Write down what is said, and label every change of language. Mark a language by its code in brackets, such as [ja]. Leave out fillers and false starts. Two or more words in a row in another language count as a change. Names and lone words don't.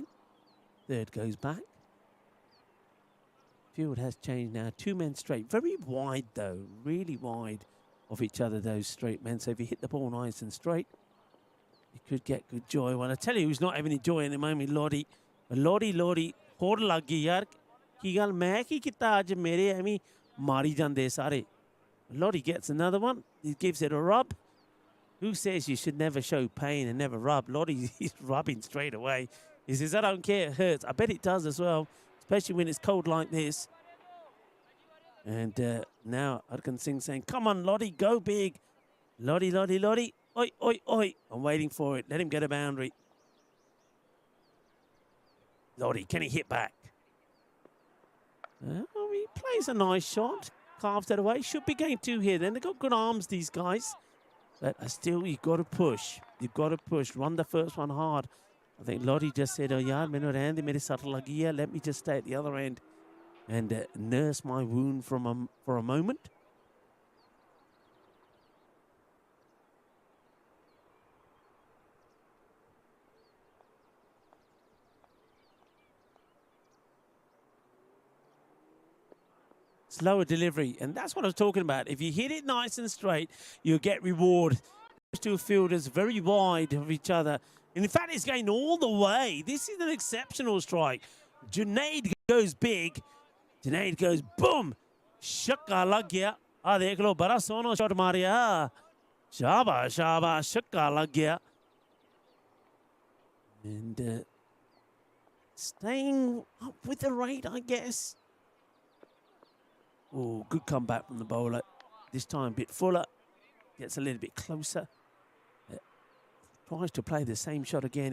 [en] Third goes back. Field has changed now. 2 men straight. Very wide though. Really wide of each other, those straight men. So if you hit the ball nice and straight, you could get good joy. Well, I tell you who's not having any joy at the moment, Lottie. Lottie, [pa] ਹੋਰ ਲੱਗ ਗਈ ਯਾਰ ਕੀ ਗੱਲ ਮੈਂ ਕੀ ਕੀਤਾ ਅੱਜ ਮੇਰੇ ਏਵੇਂ ਮਾਰੀ ਜਾਂਦੇ ਸਾਰੇ. [en] Lottie gets another one. He gives it a rub. Who says you should never show pain and never rub? Lottie is rubbing straight away. He says, I don't care, it hurts. I bet it does as well, especially when it's cold like this. And now Arkan Singh saying, come on, Lottie, go big. Lottie. Oi, oi, oi. I'm waiting for it. Let him get a boundary. Lottie, can he hit back? He plays a nice shot. Carves that away. Should be getting 2 here then. They've got good arms, these guys. But still, you've got to push. You've got to push. Run the first one hard. I think Lottie just said, oh, yaar, [pa] ਮੈਨੂੰ ਰਹਿਣ ਦੇ, ਮੇਰੇ ਸੱਟ ਲੱਗੀ ਹੈ. [en] Let me just stay at the other end and nurse my wound for a moment. Slower delivery, and that's what I was talking about. If you hit it nice and straight, you'll get reward. Those two fielders very wide of each other. And in fact, it's going all the way. This is an exceptional strike. Junaid goes big. Junaid goes boom. [pa] ਛੱਕਾ ਲੱਗ ਗਿਆ. ਆਹ, ਦੇਖ ਲੋ, ਬੜਾ ਸੋਹਣਾ ਸ਼ਾਟ ਮਾਰਿਆ। ਸ਼ਾਬਾਸ਼, ਸ਼ਾਬਾਸ਼, ਛੱਕਾ ਲੱਗ ਗਿਆ. [en] And staying up with the rate, I guess. Oh, good comeback from the bowler. This time a bit fuller. Gets a little bit closer. Tries to play the same shot again.